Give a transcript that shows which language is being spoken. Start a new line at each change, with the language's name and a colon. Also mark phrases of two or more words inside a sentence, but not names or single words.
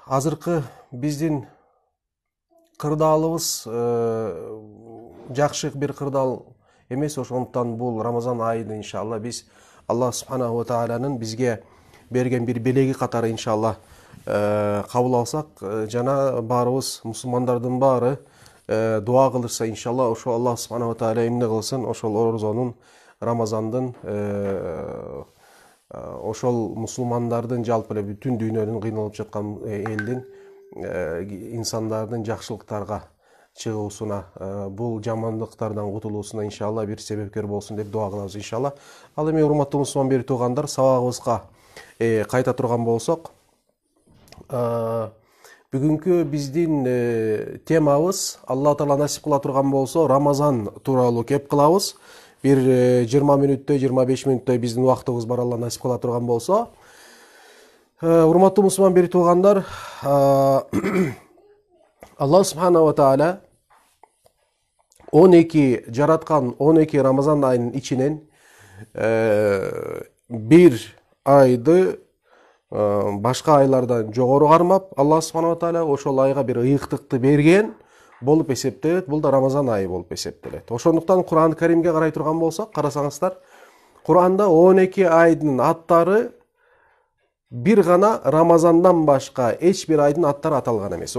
Kyrgyz: Азыркы биздин кырдаалыбыз жакшы бир кырдаал эмес, ошондуктан бул Рамазан айында иншалла биз
Arabic: الله سبحانه وتعالى
Kyrgyz: бизге берген бир белеги катары иншалла кабыл алсак, жана баарыбыз мусулмандардын баары дуа кылышса иншалла, ошо
Arabic: الله سبحانه وتعالى
Kyrgyz: эмне кылсын, ошол орозонун, Рамазандын, ошол мусулмандардын, жалпы эле бүтүн дүйнөнүн кыйналып жаткан элдин, инсандардын жакшылыктарга чыгуусуна, бул жамандыктардан кутулуусуна иншалла бир себепкер болсун деп дуа кылабыз иншалла. Ал эми урматтуу мусулман бери туугандар, сабагыбызга кайта турган болсок, бүгүнкү биздин темабыз,
Arabic: الله تعالى
Kyrgyz: насип кыла турган болсо, Рамазан тууралуу кеп кылабыз. Бир 20 мүнөттөй, 25 мүнөттөй биздин убактыбыз бар, Алла насип кыла турган болсо. Урматтуу мусулман бери туугандар,
Arabic: الله سبحانه وتعالى
Kyrgyz: 12 жараткан 12 Рамазан айынын ичинен бир айды башка айлардан жогору кармап,
Arabic: الله سبحانه وتعالى
Kyrgyz: ошол айга бир ыйыктыкты берген болуп эсептелет. Бул да Рамазан айы болуп эсептелет. Ошондуктан
Arabic: القرآن الكريم
Kyrgyz: карай турган болсок, карасаңыздар, Кур'анда 12 айдын аттары бир гана Рамазандан башка эч бир айдын аттары аталган эмес.